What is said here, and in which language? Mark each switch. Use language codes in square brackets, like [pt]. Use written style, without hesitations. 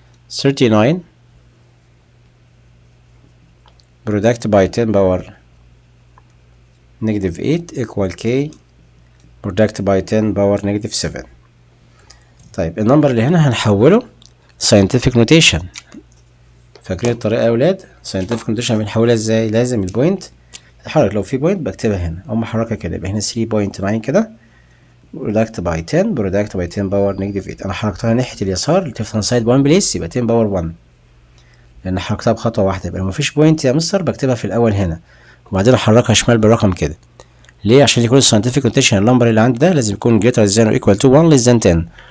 [en] $39 product by 10 power negative 8 equal k product by 10 power negative 7. [ar] طيب النمبر اللي هنا هنحوله scientific notation. فاكرين الطريقة يا أولاد؟ scientific notation بنحولها ازاي؟ لازم البوينت تتحرك. لو في بوينت بكتبها هنا أو محركها كده، يبقى هنا 3.9 كده [en] product by 10 product by 10 power negative 8. [ar] أنا حركتها ناحية اليسار left hand side 1 place، يبقى 10 power 1 لأن حركتها بخطوة واحدة. يبقى لو مفيش بوينت يا مستر بكتبها في الأول هنا وبعدين أحركها شمال بالرقم كده. ليه؟ عشان يكون scientific notation النمبر اللي عندي ده لازم يكون [en] greater than or equal to 1 less than 10.